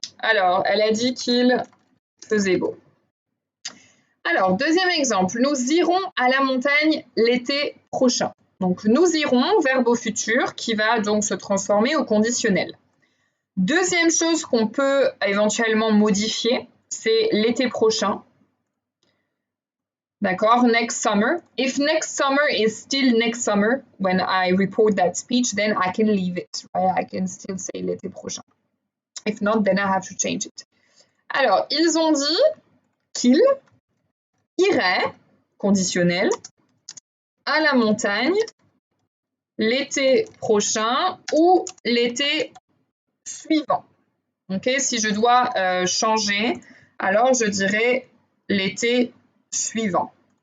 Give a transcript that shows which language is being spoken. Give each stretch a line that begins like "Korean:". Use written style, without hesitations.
French: Alors, elle a dit qu'il faisait beau. Alors, deuxième exemple. Nous irons à la montagne l'été prochain. Donc, nous irons, verbe au futur, qui va donc se transformer au conditionnel. Deuxième chose qu'on peut éventuellement modifier, c'est l'été prochain. D'accord?
English: Next summer. If next summer is still next summer, when I report that speech, then I can leave it. Right? I can still say l'été prochain. If not, then I have to change it.
French: Alors, ils ont dit qu'ils iraient, conditionnel, à la montagne l'été prochain ou l'été suivant. Ok, si je dois changer, alors je dirais l'été suivant.